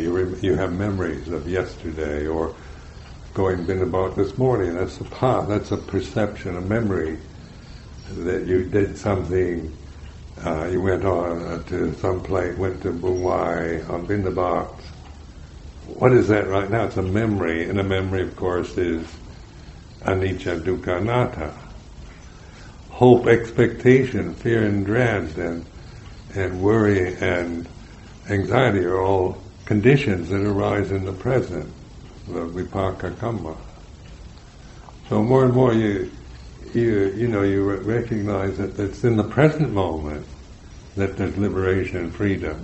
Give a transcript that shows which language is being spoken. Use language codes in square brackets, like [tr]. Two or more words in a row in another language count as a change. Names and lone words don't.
[en] You have memories of yesterday, or been about this morning. That's the past. That's a perception, a memory that you did something. You went on to some place, went to Bungwai on Bindabat. What is that right now? It's a memory, and a memory, of course, is [pi] anicca, dukkha, anatta. [en] Hope, expectation, fear and dread, and worry and anxiety are all conditions that arise in the present, the [pi] vipaka kamma. [en] So more and more you recognize that it's in the present moment that there's liberation and freedom.